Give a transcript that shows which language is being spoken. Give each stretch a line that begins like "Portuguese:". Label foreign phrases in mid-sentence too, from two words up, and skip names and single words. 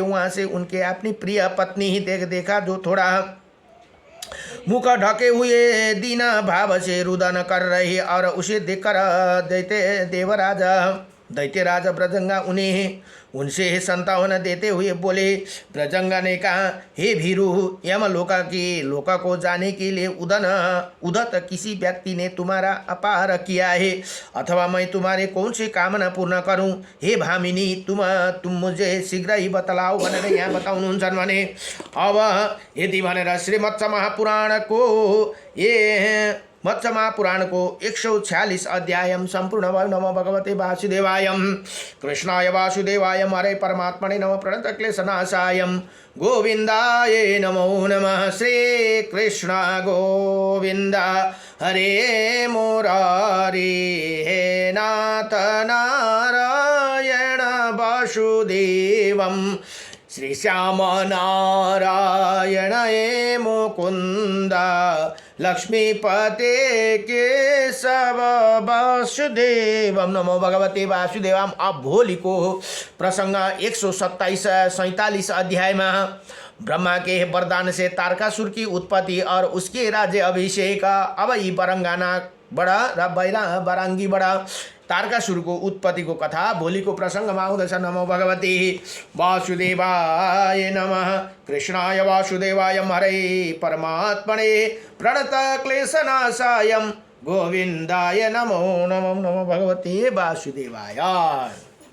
Hindi: वहाँ से उनके अपनी प्रिय पत्नी ही देखा, जो थोड़ा मुख ढके हुए दीना भाव से रुदन कर रही और उसे देखकर दैत्यराज ब्रजंगा उनसे संतावन देते हुए बोले। ब्रजंगा ने कहा, हे भीरु, लोका को जाने के लिए उदत किसी व्यक्ति ने तुम्हारा अपहार किया है, अथवा मैं तुम्हारे कौन सी कामना पूर्ण करूं? हे भामिनी, तुम मुझे शीघ्र ही बतलाओ
Nepali: भनेर यहाँ बताउनुहुन्छ भने। अब यदि भनेर श्रीमत्स्य महापुराण को मत्स्य महापुराण को 146 अध्याय संपूर्ण भयो।
Sanskrit: नमो भगवते वासुदेवाय, कृष्णाय वासुदेवाय, हरे परमात्मने नमः, प्रणत क्लेशनाशाय गोविंदाय नमो नमः। श्री कृष्ण गोविंद हरे मुरारी, हे नाथ नारायण वासुदेवम, श्री श्याम नारायण हे मुकुंद, लक्ष्मीपते केशव वासुदेवम। नमो भगवते वासुदेवाम।
Nepali: अब भोलि को प्रसंग
Hindi: 147 अध्याय में ब्रह्मा के वरदान से तारकासुर की उत्पत्ति और उसके राज्य अभिषेक।
Nepali: अब यी बरंगाना बड़ा र बरांगी बड़ा तारकासुर को उत्पत्ति को कथा भोलि को प्रसंग में आउँदछ।
Sanskrit: नमो भगवते वासुदेवाय नमः। कृष्णाय वासुदेवाय, हरे परमात्मने प्रणत क्लेशनाशाय गोविंदाय नमो नमो। नमो भगवते वासुदेवाय।